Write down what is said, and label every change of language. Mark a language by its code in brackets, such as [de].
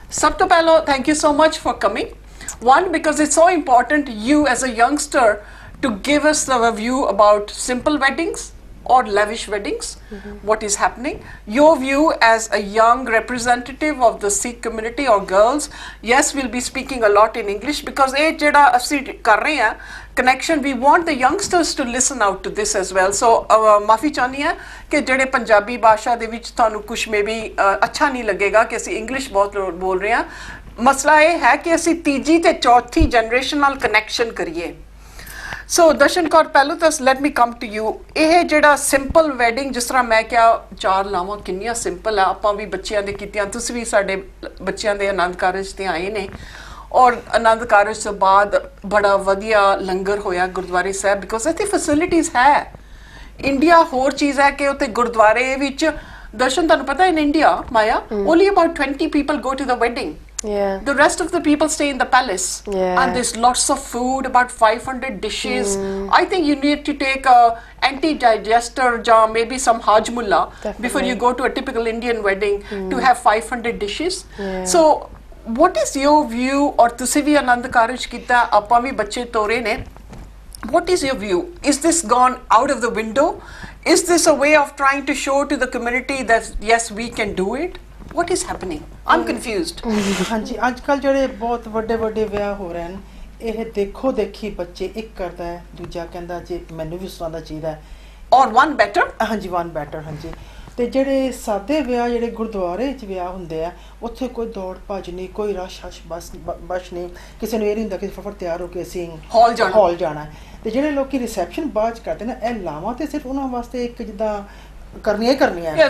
[pa] ਸਭ ਤੋਂ ਪਹਿਲਾਂ [en] Thank you so much for coming. One, because it's so important you as a youngster to give us a view about simple weddings or lavish weddings, what is happening, your view as a young representative of the Sikh community or girls. Yes, we'll be speaking a lot in English because [pa] ਇਹ ਜਿਹੜਾ ਅਸੀਂ ਕਰ ਰਹੇ ਹਾਂ [en] connection, we want the youngsters to listen out to this as well. [pa] So ਮਾਫੀ ਚਾਹੁੰਦੀ ਹਾਂ ਕਿ ਜਿਹੜੇ ਪੰਜਾਬੀ ਭਾਸ਼ਾ ਦੇ ਵਿੱਚ ਤੁਹਾਨੂੰ ਕੁਝ ਮੇਬੀ ਅੱਛਾ ਨਹੀਂ ਲੱਗੇਗਾ ਕਿ ਅਸੀਂ ਇੰਗਲਿਸ਼ ਬਹੁਤ ਬੋਲ ਰਹੇ ਹਾਂ। ਮਸਲਾ ਇਹ ਹੈ ਕਿ ਅਸੀਂ ਤੀਜੀ ਤੇ ਚੌਥੀ ਜਨਰੇਸ਼ਨ ਨਾਲ ਕਨੈਕਸ਼ਨ ਕਰੀਏ। ਸੋ ਦਰਸ਼ਨ ਕੌਰ ਪਹਿਲਾਂ ਤਾਂ [en] Let me come to you. [pa] ਇਹ ਜਿਹੜਾ ਸਿੰਪਲ ਵੈਡਿੰਗ ਜਿਸ ਤਰ੍ਹਾਂ ਮੈਂ ਕਿਹਾ 4 ਲਾਵਾਂ ਕਿੰਨੀਆਂ ਸਿੰਪਲ ਆ, ਆਪਾਂ ਵੀ ਬੱਚਿਆਂ ਦੇ ਕੀਤੀਆਂ, ਤੁਸੀਂ ਵੀ ਸਾਡੇ ਬੱਚਿਆਂ ਦੇ ਆਨੰਦ ਕਾਰਜ ਤੇ ਆਏ ਨੇ ਔਰ ਆਨੰਦ ਕਾਰਜ ਤੋਂ ਬਾਅਦ ਬੜਾ ਵਧੀਆ ਲੰਗਰ ਹੋਇਆ ਗੁਰਦੁਆਰੇ ਸਾਹਿਬ ਬਿਕੋਜ਼ ਇੱਥੇ ਫੈਸਿਲਿਟੀਜ਼ ਹੈ ਇੰਡੀਆ ਹੋਰ ਚੀਜ਼ ਹੈ ਕਿ ਉੱਥੇ ਗੁਰਦੁਆਰੇ ਵਿੱਚ ਦਰਸ਼ਨ ਤੁਹਾਨੂੰ ਪਤਾ [en] in India Maya only about 20 people go to the wedding. Yeah. The rest of the people stay in the palace. Yeah. And there's lots of food, about 500 dishes. I think you need to take a anti-digester or maybe some hajmulla before you go to a typical Indian wedding to have 500 dishes. Yeah. So what is your view or [pa] ਤੁਸੀਂ ਵੀ ਆਨੰਦ ਕਾਰਜ ਕੀਤਾ ਆਪਾਂ ਵੀ ਬੱਚੇ ਤੋਰੇ ਨੇ [en] what is your view is this gone out of the window is this a way of trying to show to the community that yes we can do it what is happening I'm confused [pa] ਹਾਂਜੀ ਅੱਜ ਕੱਲ ਜਿਹੜੇ ਬਹੁਤ ਵੱਡੇ ਵੱਡੇ ਵਿਆਹ ਹੋ ਰਹੇ ਹਨ ਇਹ ਦੇਖੋ ਦੇਖੀ ਬੱਚੇ ਇੱਕ ਕਰਦਾ ਹੈ ਦੂਜਾ ਕਹਿੰਦਾ ਜੀ ਮੈਨੂੰ ਵੀ ਉਸ ਤਰ੍ਹਾਂ ਦਾ ਚਾਹੀਦਾ ਹੈ [en] or one better [pa] ਹਾਂਜੀ [en] one better [pa] ਹਾਂਜੀ ਤੇ ਜਿਹੜੇ ਸਾਦੇ ਵਿਆਹ ਜਿਹੜੇ ਗੁਰਦੁਆਰੇ 'ਚ ਵਿਆਹ ਹੁੰਦੇ ਆ ਉੱਥੇ ਕੋਈ ਦੌੜ ਭੱਜ ਨਹੀਂ ਕੋਈ ਰਸ਼ ਹਸ਼ ਬਸ ਨਹੀਂ ਕਿਸੇ ਨੂੰ ਇਹ ਨਹੀਂ ਹੁੰਦਾ ਕਿ ਫਟਾਫਟ ਤਿਆਰ ਹੋ ਕੇ ਅਸੀਂ ਹਾਲ ਜਾਣਾ ਤੇ ਜਿਹੜੇ ਲੋਕੀ ਰਿਸੈਪਸ਼ਨ ਬਾਅਦ 'ਚ ਕਰਦੇ ਨੇ ਇਹ ਲਾਵਾਂ ਤੇ ਸਿਰਫ ਉਹਨਾਂ ਵਾਸਤੇ ਇੱਕ ਜਿੱਦਾਂ ਕਰਨੀਆਂ